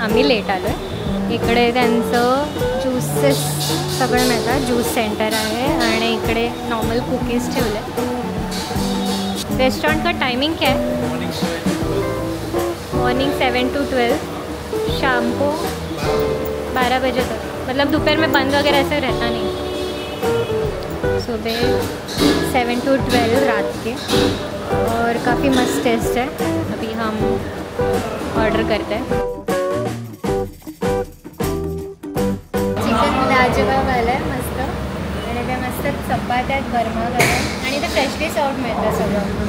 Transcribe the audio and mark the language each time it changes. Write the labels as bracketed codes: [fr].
[mr] आम्ही लेट आलो आहे. इकडे त्यांचं ज्यूसेस सगळं मिळतात. ज्यूस सेंटर आहे आणि इकडे नॉर्मल कुकीज ठेवले. [hi] रेस्टोरेंट का टाइमिंग क्या है? मॉर्निंग 7 to 12, शाम को 12 बजे तक. मतलब दोपहर में बंद वगैरह ऐसे रहता नहीं. सुबह 7 to 12 रात के. और काफ़ी मस्त टेस्ट है. अभी हम ऑर्डर करते हैं. [mr] चिकन लाजवाब आलं आहे मस्त. आणि ते मस्त चपात्या गरमागरम आणि ते फ्रेशली सर्व मिळतं सगळं.